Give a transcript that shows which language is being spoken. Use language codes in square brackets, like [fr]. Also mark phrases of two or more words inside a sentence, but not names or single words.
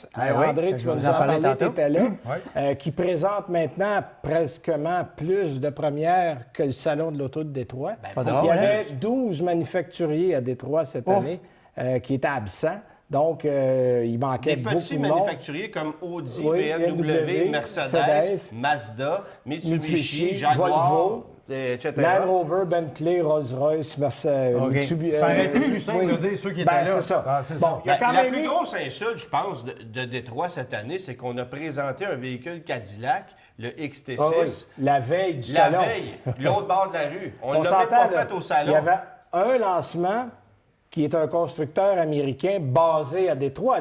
[fr] André, tu vas nous en parler, tu étais là. Qui présente maintenant presque plus de premières que le salon de l'auto de Détroit. Il y avait 12 manufacturiers à Détroit cette année qui étaient absents. Donc, il manquait beaucoup de monde. Des petits manufacturiers comme Audi, BMW, Mercedes, Mazda, Mitsubishi, Jaguar, Volvo, etc. Land Rover, Bentley, Rolls-Royce, Mitsubishi. Ça aurait été plus simple de dire ceux qui étaient là. C'est ça. Bon, il y a quand même la plus grosse insulte, je pense, de Détroit cette année, c'est qu'on a présenté un véhicule Cadillac, le XT6. La veille du salon. La veille, l'autre bord de la rue. On ne l'a même pas fait au salon. Il y avait un lancement qui est un constructeur américain basé à Détroit.